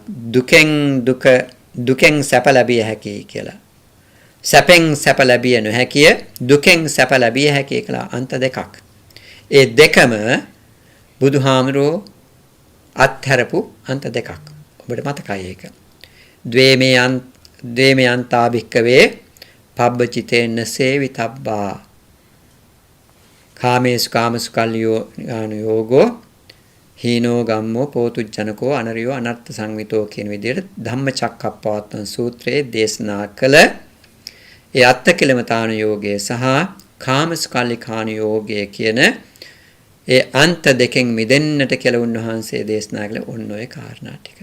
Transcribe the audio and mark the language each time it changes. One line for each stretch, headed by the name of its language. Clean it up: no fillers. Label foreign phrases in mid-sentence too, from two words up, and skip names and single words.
Sinhala: දුකෙන් සැප ලැබිය හැකි කියලා. සැපෙන් සැප ලැබිය නොහැකිය, දුකෙන් සැප ලැබිය හැකි කියලා අන්ත දෙකක්. ඒ දෙකම බුදුහාමරෝ අත්හැරපු අන්ත දෙකක්. ඔබට මතකයි ඒක.
Pali: ද්වේමේ අන්තා භික්කවේ පබ්බචිතේන සේවිතබ්බා කාමේසු කාමසු කල්යෝගෝ හීනෝ ගම්මෝ පෝතුජ්ජනකෝ අනරියෝ අනර්ථ සංවිතෝ
Sinhala: කියන විදිහට ධම්මචක්කප්පවත්තන සූත්‍රයේ දේශනා කළ ඒ අත්තකිලමතාන යෝගය සහ කාමසුකල්ලිකාන යෝගය කියන ඒ අන්ත දෙකෙන් මිදෙන්නට කියලා උන්වහන්සේ දේශනා කළ ඔන්න ඔය කාරණා ටික.